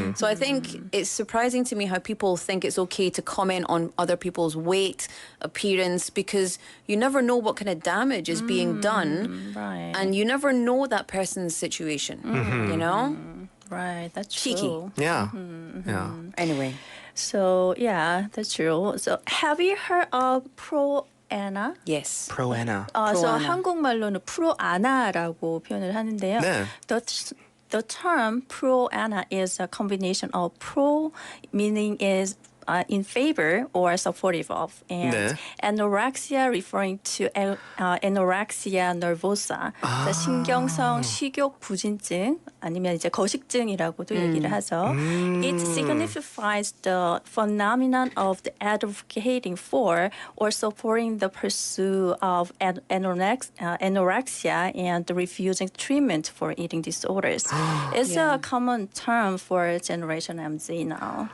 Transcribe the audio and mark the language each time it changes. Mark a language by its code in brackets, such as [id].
[en] So I think it's surprising to me how people think it's okay to comment on other people's weight, appearance, because you never know what kind of damage is being done. Right. And you never know that person's situation, you know? Right, that's Cheeky. true. Yeah. Yeah. Anyway. So, yeah, that's true. So, have you heard of 프로아나? Yes. Proana. So [ko] 프로아나. 한국말로는 프로아나라고 표현을 하는데요. 네. [en] The term 프로아나 is a combination of pro, meaning is in favor or supportive of, and [ko] 네. [en] anorexia referring to anorexia nervosa, the [ko] 신경성 식욕 부진증, 아니면 이제 거식증이라고도 얘기를 하죠. [en] It signifies the phenomenon of the advocating for or supporting the pursuit of anorexia and refusing treatment for eating disorders. It's a common term for Generation MZ now.